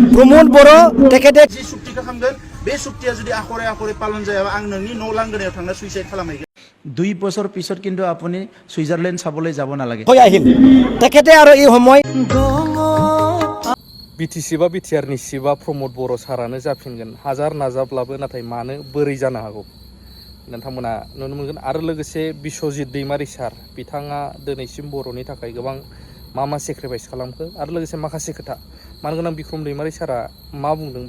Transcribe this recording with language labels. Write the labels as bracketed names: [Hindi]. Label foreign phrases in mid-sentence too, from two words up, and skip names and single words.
[Bodo] प्रमोद बर' तेखेते जि सुक्तिखौ खालामगोन बे सुक्तिया जुदि आखरे आखरे पालन जायाबा आं नोंनि न' लांगोनायाव थांना सुइसाइड खालामहैगोन [Assamese] 2 বছৰ পিছত কিন্তু আপুনি সুইজাৰলেণ্ড চাবলৈ যাব নালাগে হৈ আহিল তেখেতে আৰু এই সময় [Bodo] बिटिसि बा बिटिआरनि सिबा प्रमोद बर' सारानो जाफिनगोन हाजार नाजाब्लाबो नाथाय मानो बोरै जानो हागौ नोंथांमोना नुनो मोनगोन आरो लोगोसे बिश्वजित दैमारि सार बिथाङा दिनैसिम बर'नि थाखाय गोबां मा सेक्रिफाइस खालामखो आरो लोगोसे माखासे खोथा मानो गोनां बिक्रम दैमारि सारा मा बुंदों